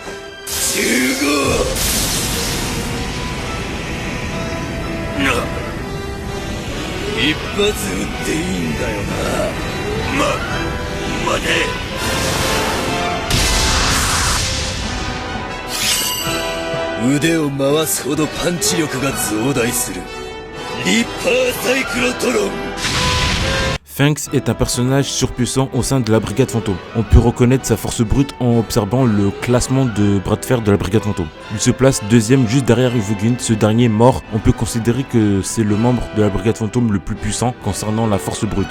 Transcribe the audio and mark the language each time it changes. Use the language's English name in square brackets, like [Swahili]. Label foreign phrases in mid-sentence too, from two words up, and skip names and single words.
[Japanese] 一発撃っていいんだよな。待て。腕を回すほどパンチ力が増大する。リッパーサイクロトロン。 [French] Fangs est un personnage surpuissant au sein de la Brigade Fantôme. On peut reconnaître sa force brute en observant le classement de bras de fer de la Brigade Fantôme. Il se place 2ème juste derrière Uvogin, ce dernier mort. On peut considérer que c'est le membre de la Brigade Fantôme le plus puissant concernant la force brute.